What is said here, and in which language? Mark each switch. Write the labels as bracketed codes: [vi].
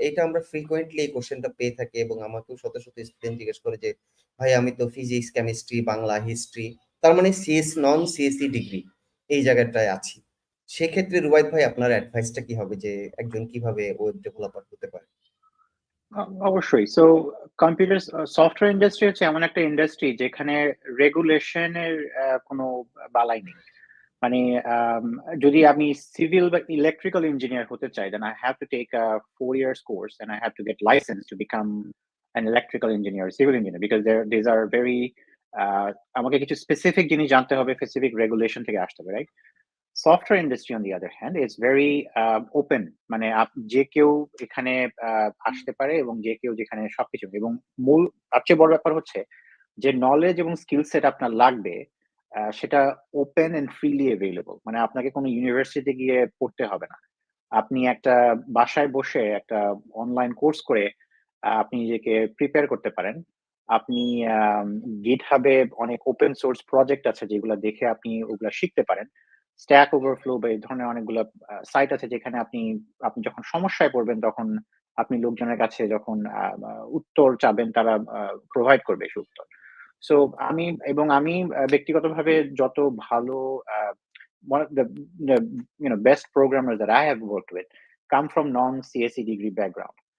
[bn] এটা আমরা ফ্রিকোয়েন্টলি এই কোশ্চেনটা পেয়ে থাকি, এবং আমাকেও শত শত স্টুডেন্ট জিজ্ঞেস করে যে ভাই আমি তো ফিজিক্স, কেমিস্ট্রি, বাংলা, হিস্ট্রি, তার মানে নন সিএসসি ডিগ্রি এই জায়গাটায় আছি। সেক্ষেত্রে রুবায়েত ভাই আপনার অ্যাডভাইসটা কি হবে, যে একজন কিভাবে ওয়েব ডেভেলপার হতে পারে? অবশ্যই। সো কম্পিউটার সফটওয়্যার ইন্ডাস্ট্রি হচ্ছে এমন একটা ইন্ডাস্ট্রি যেখানে রেগুলেশনের কোনো বালাই নেই। মানে যদি আমি সিভিল বা ইলেকট্রিক্যাল ইঞ্জিনিয়ার হতে চাই, [en] then I have to take a 4 years course and I have to get licensed to become an electrical engineer, civil engineer, because these are very [bn] আমাকে কিছু স্পেসিফিক জিনিস জানতে হবে, স্পেসিফিক রেগুলেশন থেকে আসতে হবে, right? Software industry [en] on the other hand is very open, [bn] মানে যে কেউ এখানে আসতে পারে এবং যে কেউ যেখানে সবকিছু, এবং মূল সবচেয়ে বড় ব্যাপার হচ্ছে যে নলেজ এবং স্কিল সেট আপনার লাগবে সেটা ওপেন এন্ড ফ্রিলি অ্যাভেলেবল। মানে আপনাকে কোনো ইউনিভার্সিটিতে গিয়ে পড়তে হবে না। আপনি একটা বাসায় বসে একটা অনলাইন কোর্স করে আপনি নিজেকে প্রিপেয়ার করতে পারেন। আপনি গিটহাবে অনেক ওপেন সোর্স প্রজেক্ট আছে যেগুলো দেখে আপনি ওগুলা শিখতে পারেন। স্ট্যাক ওভারফ্লো বা এই ধরনের অনেকগুলো সাইট আছে যেখানে আপনি আপনি যখন সমস্যায় পড়বেন তখন আপনি লোকজনের কাছে যখন উত্তর চাবেন তারা প্রোভাইড করবে সেই উত্তর। সো আমি ব্যক্তিগতভাবে যত ভালো [en] one of the best programmers that I have worked with come from non-CSE degree background.